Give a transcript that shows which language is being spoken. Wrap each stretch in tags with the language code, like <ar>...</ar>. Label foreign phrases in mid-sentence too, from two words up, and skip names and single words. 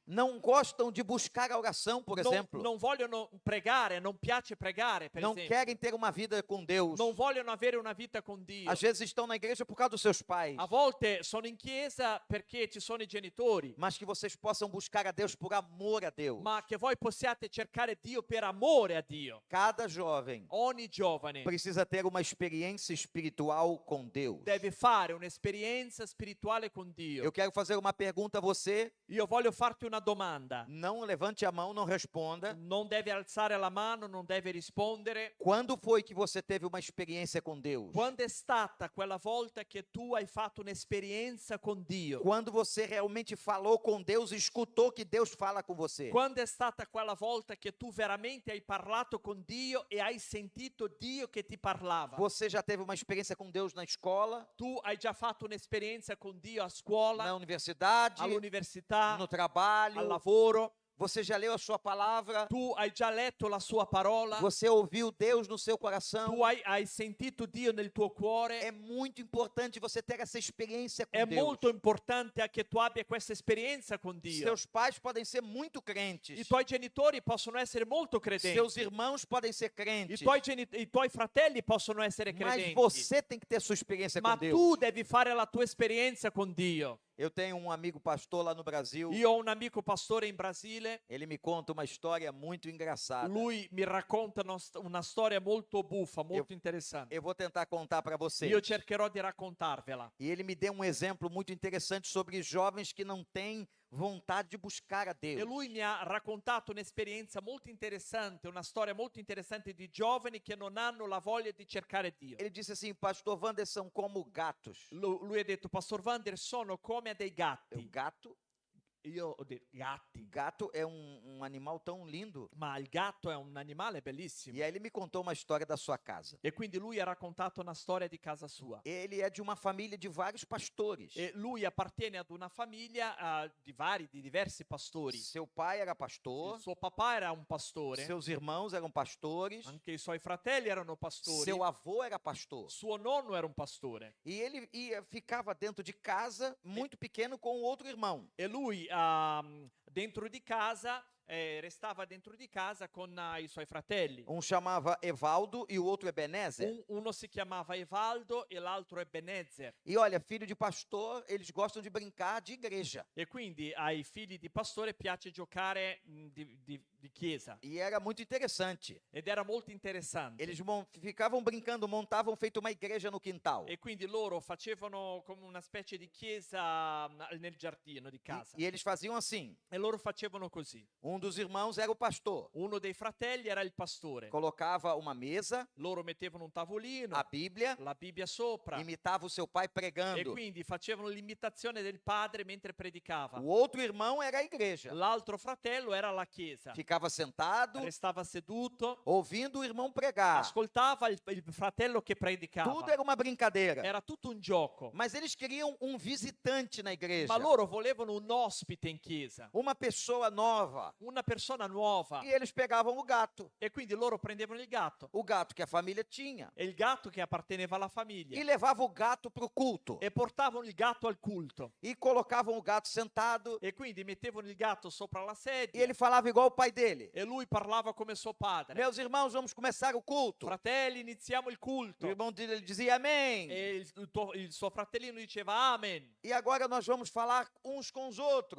<pt>Não gostam de buscar a oração, por exemplo.</pt> <it>Non vogliono pregare, non piace pregare, per</it> <pt>Não</pt> <it>esempio.</it> <pt>querem ter uma vida com Deus.</pt> <it>Non vogliono avere una vita con Dio.</it> <pt>Às vezes estão na igreja por causa dos seus pais.</pt> <it>A volte sono in chiesa perché ci sono i genitori,</it> <pt>Mas que vocês possam buscar a Deus por amor a Deus.</pt> <it>ma che voi possiate cercare Dio per amore a Dio.</it> <pt>Cada jovem</pt> <it>Ogni giovane</it> <pt>precisa ter uma experiência espiritual com Deus.</pt> <it>deve fare un'esperienza spirituale con Dio.</it> <pt>Eu quero fazer uma pergunta a você.</pt> <it>Io voglio farti una domanda.</it> <pt>Não levante a mão, não responda.</pt> <it>Non deve alzare la mano, non deve rispondere.</it> <pt>Quando foi que você teve uma experiência com Deus?</pt> <it>Quando è stata quella volta che tu hai fatto un'esperienza con Dio?</it> <pt>Quando você realmente falou com Deus e escutou que Deus fala com você?</pt> <it>Quando è stata quella volta che tu veramente hai parlato con Dio e hai sentito Dio che ti parlava?</it> <pt>Você já teve uma experiência com Deus na escola,</pt> <it>Tu hai già fatto un'esperienza con Dio a scuola,</it> <pt>na universidade,</pt> <it>all'università,</it> <pt>no trabalho?</pt> <it>al lavoro?</it> <pt>Você já leu a sua palavra?</pt> <it>Tu hai già letto la sua parola?</it> <pt>Você ouviu Deus no seu coração?</pt> <it>Tu hai sentito Dio nel tuo cuore?</it> <pt>É muito importante você ter essa experiência com</pt> <it>È</it> <pt>Deus.</pt> <it>molto importante che tu abbia questa esperienza con Dio.</it> <pt>Seus pais podem ser muito crentes.</pt> <it>I tuoi genitori possono essere molto credenti.</it> <pt>Seus irmãos podem ser crentes.</pt> <it>I tuoi fratelli possono essere</it> <pt>Mas</pt> <it>credenti.</it> <pt>você tem que ter sua experiência</pt> <it>Ma</it> <pt>com Deus.</pt> <it>tu devi fare la tua esperienza con Dio.</it> <pt>Eu tenho um amigo pastor lá no Brasil.</pt> <it>Io ho un amico pastore in Brasile difficile,</it> <pt>ele me conta uma história muito engraçada.</pt> <it>lui mi racconta una storia molto buffa, molto interessante.</it> <pt>Eu vou tentar contar para vocês.</pt> <it>Io cercherò di raccontarvela.</it> <pt>E ele me deu um exemplo muito interessante sobre jovens que não têm vontade de buscar a</pt> <it>E</it> <pt>Deus.</pt> <it>lui mi ha raccontato un'esperienza molto interessante, una storia molto interessante di giovani che non hanno la voglia di cercare Dio.</it> <pt>Ele disse assim, pastor Wander, são como gatos.</pt> <it>Lui ha detto, Pastor Wander, sono come dei</it> <pt>O</pt> <it>gatti.</it> <pt>gato,</pt> <it>Io ho detto, gatti.</it> <pt>gato é um animal tão lindo.</pt> <it>Ma il gatto è un animale bellissimo.</it> <pt>E aí ele me contou uma história da sua casa.</pt> <it>E quindi lui ha raccontato una storia di casa sua.</it> <pt>Ele é de uma família de vários pastores.</pt> <it>E lui appartiene ad una famiglia di diversi pastori.</it> <pt>Seu pai era pastor,</pt> <it>Il suo papà era un pastore,</it> <pt>seus irmãos eram pastores,</pt> <it>anche i suoi fratelli erano pastori,</it> <pt>seu avô era pastor.</pt> <it>suo nonno era un pastore.</it> <pt>E ele ficava dentro de casa, muito pequeno, com o outro irmão.</pt> <it>E lui dentro di casa, restava dentro di casa con i suoi fratelli.</it> <pt>Um chamava Evaldo e o outro Ebenezer.</pt> <it>Uno si chiamava Evaldo e l'altro Ebenezer.</it> <pt>E olha, filho de pastor, eles gostam de brincar de igreja.</pt> <it>E quindi ai figli di pastore piace giocare di chiesa.</it> <pt>E era muito interessante.</pt> <it>Ed era molto interessante.</it> <pt>Eles ficavam brincando, montavam feito uma igreja no quintal.</pt> <it>E quindi loro facevano come una specie di chiesa nel giardino di casa.</it> <pt>E eles faziam assim.</pt> <it>E loro facevano così.</it> <pt>Um dos irmãos era o pastor.</pt> <it>Uno dei fratelli era il pastore.</it> <pt>Colocava uma mesa,</pt> <it>Loro mettevano un tavolino,</it> <pt>a Bíblia,</pt> <it>la Bibbia sopra.</it> <pt>imitava o seu pai</pt> <it>E</it> <pt>pregando.</pt> <it>quindi facevano l'imitazione del padre mentre predicava.</it> <pt>O outro irmão era a igreja.</pt> <it>L'altro fratello era la chiesa.</it> <pt>Ficava sentado,</pt> <it>Restava seduto,</it> <pt>ouvindo o irmão pregar.</pt> <it>ascoltava il fratello che predicava.</it> <pt>Tudo era uma brincadeira.</pt> <it>Era tutto un gioco.</it> <pt>Mas eles queriam um visitante na igreja.</pt> <it>Ma loro volevano un ospite in chiesa,</it> <pt>Uma pessoa nova.</pt> <it>una persona nuova.</it> <pt>E eles pegavam o gato.</pt> <it>E quindi loro prendevano il gatto.</it> <pt>O gato que a família tinha.</pt> <it>E il gatto che apparteneva alla famiglia.</it> <pt>E levava o gato para o culto.</pt> <it>E portavano il gatto al culto.</it> <pt>E colocavam o gato sentado.</pt> <it>E quindi mettevano il gatto sopra la</it> <pt>E</pt> <it>sedia.</it> <pt>ele falava igual o pai dele.</pt> <it>E lui parlava come suo padre.</it> <pt>Meus irmãos, vamos começar o culto.</pt> <it>Fratelli, iniziamo il culto.</it> <pt>O irmão dele dizia amém.</pt> <it>E il suo fratellino diceva amen.</it> <pt>E agora nós vamos falar uns com os outros.</pt>